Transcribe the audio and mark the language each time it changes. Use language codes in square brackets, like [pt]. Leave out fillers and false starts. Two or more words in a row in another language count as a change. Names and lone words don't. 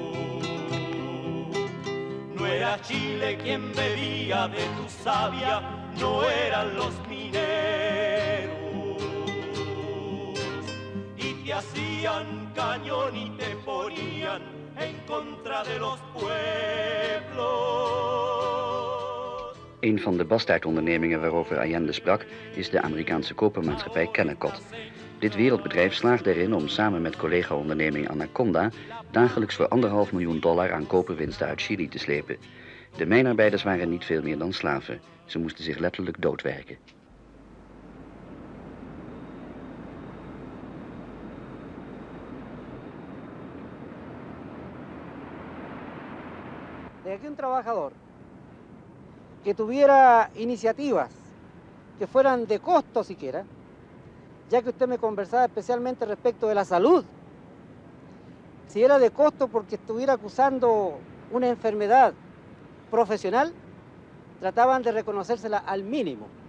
[es] No era Chile quien bebía de tu savia, no eran los mineros. Y te hacían cañón y te ponían en contra de los pueblos. [nl] Een van de bastaardondernemingen waarover Allende sprak is de Amerikaanse kopermaatschappij Kennecott. Dit wereldbedrijf slaagde erin om samen met collega-onderneming Anaconda dagelijks voor $1,5 miljoen aan koperwinsten uit Chili te slepen. De mijnarbeiders waren niet veel meer dan slaven. Ze moesten zich letterlijk doodwerken. [es] De que un trabajador que tuviera iniciativas que fueran de costo siquiera, ya que usted me conversaba especialmente respecto de la salud, si era de costo porque estuviera acusando una enfermedad profesional, trataban de reconocérsela al mínimo,